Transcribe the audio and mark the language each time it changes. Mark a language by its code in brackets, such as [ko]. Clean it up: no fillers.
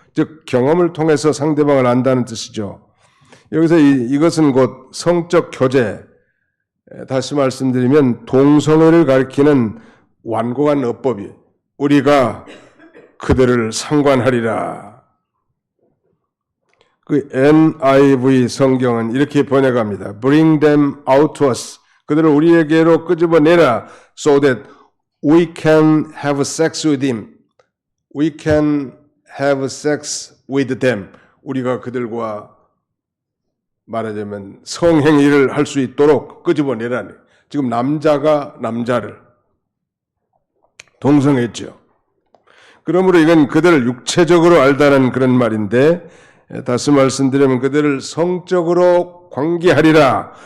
[ko] 즉 경험을 통해서 상대방을 안다는 뜻이죠. 여기서 이것은 곧 성적 교제, 다시 말씀드리면 동성애를 가리키는 완고한 어법이에요. 우리가 그들을 상관하리라. 그 NIV 성경은 이렇게 번역합니다. [en] Bring them out to us. [ko] 그들을 우리에게로 끄집어내라. [en] So that we can have sex with him. We can have sex with them. [ko] 우리가 그들과 말하자면 성행위를 할 수 있도록 끄집어내라니. 지금 남자가 남자를 동성했죠. 그러므로 이건 그들을 육체적으로 알다는 그런 말인데 다시 말씀드리면 그들을 성적으로 관계하리라.